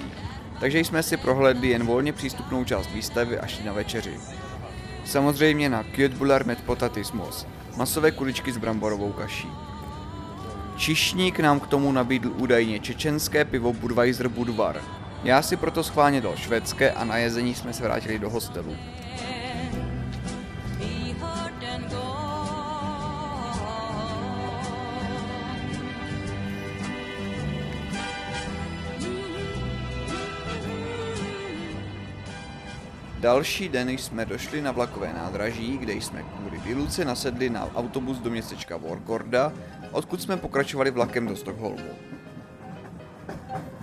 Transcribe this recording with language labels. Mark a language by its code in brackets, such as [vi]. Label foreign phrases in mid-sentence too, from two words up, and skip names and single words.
[cs] Takže jsme si prohlédli jen volně přístupnou část výstavy a šli na večeři. Samozřejmě na [sv] köttbullar med potatismos, [cs] masové kuličky s bramborovou kaší. Čišník nám k tomu nabídl údajně čečenské pivo Budweiser Budvar. Já si proto schválně dal švédské a na jezení jsme se vrátili do hostelu. Další den jsme došli na vlakové nádraží, kde jsme kvůli výluce nasedli na autobus do městečka Vårgårda, odkud jsme pokračovali vlakem do Stockholmu.